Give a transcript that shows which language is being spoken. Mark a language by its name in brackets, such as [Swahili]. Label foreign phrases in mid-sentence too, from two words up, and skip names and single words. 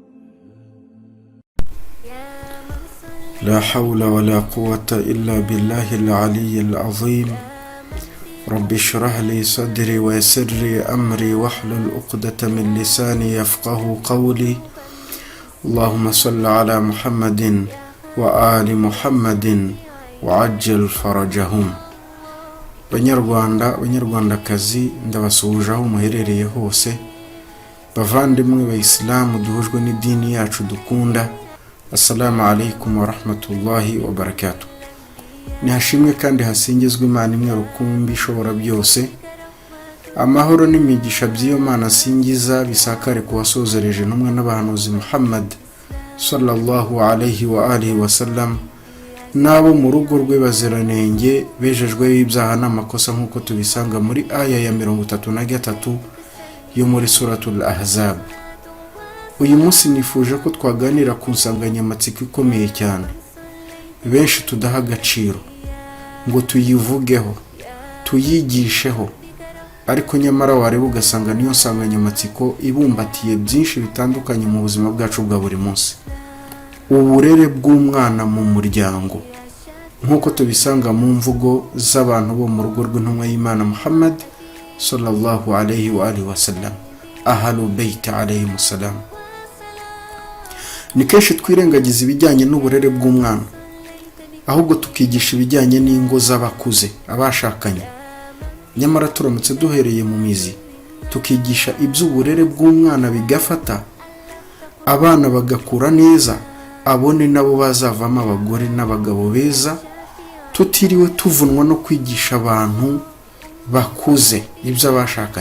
[Arabic] لا حول ولا قوة إلا بالله العلي العظيم. رب اشرح لي صدري ويسر لي أمري واحلل عقدة من لساني يفقه قولي. اللهم صل على محمد وآل محمد وعجل فرجهم. [Kinyarwanda] banyarwandakazi ndabasuhuje aho muherereye hose, bavandimwe b'Islamu duhujwe n'idini yacu dukunda. [Arabic] السلام عليكم ورحمة الله وبركاته. [Kinyarwanda] Nihashimwe kandi hasingizwe Imana imwe rukumbi ishobora byose. Amahoro n'imigisha by'iyo Mana singiza bisakare ku wasozereje n'umwe n'abahanuzi Muhammad [Arabic] صلى الله عليه وآله وسلم, [Kinyarwanda] nabo mu rugo rwe baziranenge bejejwe ibyaha n'amakosa nk'uko tubisanga muri aya ya 33 yo muri suratul Ahzab. Uyu munsi nifuje ko twaganira ku nsanganyamatsiko ikomeye cyane benshi tudaha agaciro ngo tuyivugeho tuyigisheho, ariko nyamara wareba ugasanga niyo nsanganyamatsiko ibumbatiye byinshi bitandukanye mu buzima bwacu bwa buri munsi: uburere bw'umwana mu muryango, nk'uko tubisanga mu mvugo z'abantu bo mu rugo rw'intumwa y'Imana Muhammad [Arabic] صلى الله عليه وآله وسلم, أهل البيت عليهم السلام. [Kinyarwanda] Ni kenshi twirengagiza ibijyanye n'uburere bw'umwana, ahubwo tukigisha ibijyanye n'ingo z'abakuze, abashakanye. Nyamara turamutse duhereye mu mizi tukigisha iby'uburere bw'umwana bigafata, abana bagakura neza, abone nabo bazavamo abagore n'abagabo beza, tutiriwe tuvunwa no kwigisha abantu bakuze iby'abashakanye.